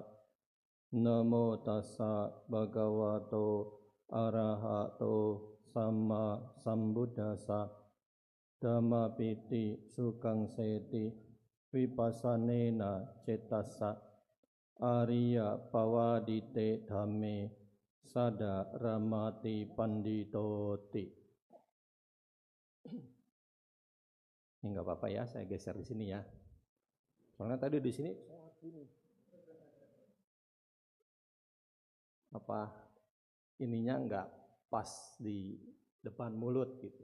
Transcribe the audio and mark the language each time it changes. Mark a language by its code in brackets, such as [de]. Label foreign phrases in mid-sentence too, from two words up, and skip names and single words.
[pi] Namo tassa bhagavato arahato sama sambuddhassa. Dhamma piti sukang seti vipassanena cetassa. Arya pawadite dhamme sada ramati panditoti. [id] Ini nggak apa-apa ya, saya geser di sini ya. Soalnya tadi di sini apa ininya nggak pas di depan mulut gitu.